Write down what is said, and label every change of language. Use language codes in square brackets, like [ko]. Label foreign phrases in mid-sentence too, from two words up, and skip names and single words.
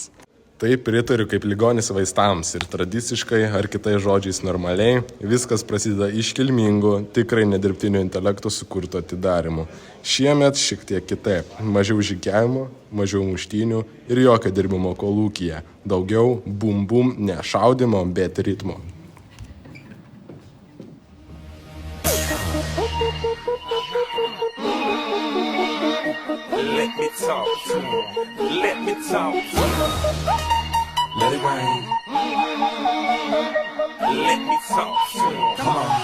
[lt] Taip pritariu kaip ligonis vaistams ir tradiciškai ar kitais žodžiais normaliai viskas prasideda iškilmingu, tikrai nedirbtinio intelekto sukurto atidarymu. Šiemet šiek tiek kitaip. Mažiau žygiavimo, mažiau muštynių ir jokio dirbimo kolūkyje. Daugiau bum-bum, ne šaudimo, bet ritmo. [en] Let me talk to him. Let me talk to him. Let it rain. Let me talk to him. Come on.